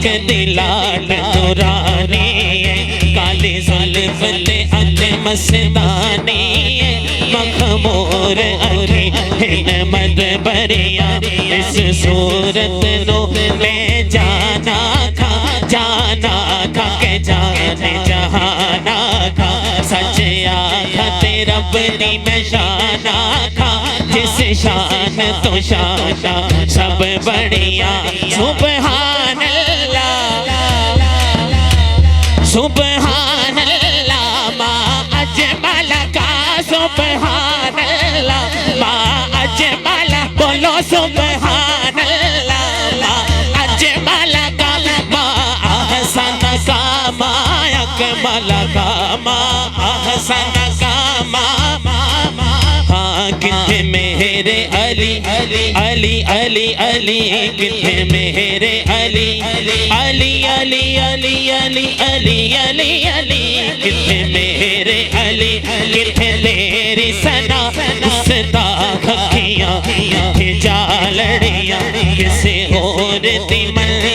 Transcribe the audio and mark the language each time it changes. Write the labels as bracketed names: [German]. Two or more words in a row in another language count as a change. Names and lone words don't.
[Punjabi] دلاٹ دورانی ہے، کالی زلف تے اکھ مستانی ہے، مخمور اکھی ہمت بھریا، اس صورت نوں لے جانا کھا، جانا کھا کے جانے جہانا کھا، سچ آکھا تے رب دی میں شانا کھا، جس شان تو شانا سب بڑھیا. [Arabic] سبحان الله سبحان الله ما أجملك، سبحان الله ما أجمل، بولو سبحان الله ما أجملك، ما أحسنك، ما अहसन का, मा أكملك، ما أحسنك, [Punjabi] ما کتھے میرے علی علی علی علی کتھے میرے علی علی علی علی علی علی علی علی کتھے میرے علی کتھے تیری ثنا گستاخ اکھیاں کتھے جالڑیاں کسے اور دی